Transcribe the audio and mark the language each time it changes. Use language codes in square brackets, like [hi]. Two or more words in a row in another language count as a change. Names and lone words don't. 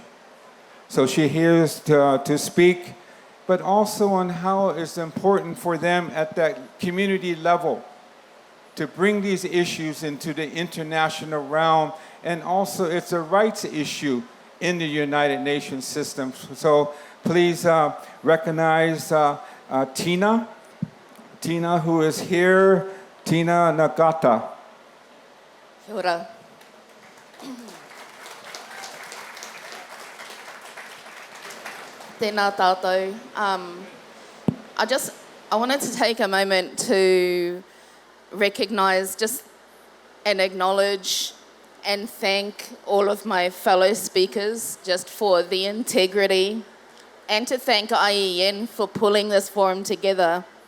[en] So she hears to speak, but also on how it's important for them at that community level to bring these issues into the international realm, and also it's a rights issue in the United Nations system. So please recognize Tina. Tina, who is here, Tina Ngata. [mi] Kia ora. Tēnā tātou. [en] I wanted to take a moment to recognise just and acknowledge and thank all of my fellow speakers just for the integrity, and to thank IEN for pulling this forum together.